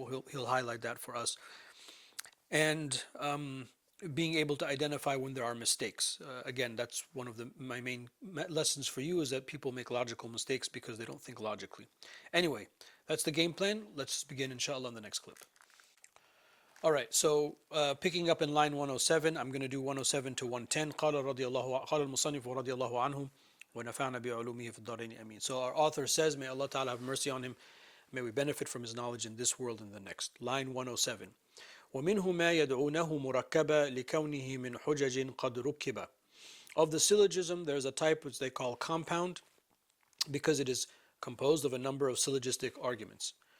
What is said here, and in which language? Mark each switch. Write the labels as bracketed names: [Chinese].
[English] He'll highlight that for us. And being able to identify when there are mistakes. Again, that's one of my main lessons for you, is that people make logical mistakes because they don't think logically. Anyway, that's the game plan. Let's begin, inshallah, in the next clip. All right, so picking up in line 107, I'm going to do 107 to 110. [Arabic] قال المصنف رضي الله عنه ونفعنا بعلومه في الدارين آمين. [English] So our author says, may Allah Ta'ala have mercy on him, may we benefit from his knowledge in this world and the next. Line 107. [Arabic] ومنه ما يدعونه مركبا لكونه من حجج قد ركبا. [English] Of the syllogism, there's a type which they call compound, because it is composed of a number of syllogistic arguments.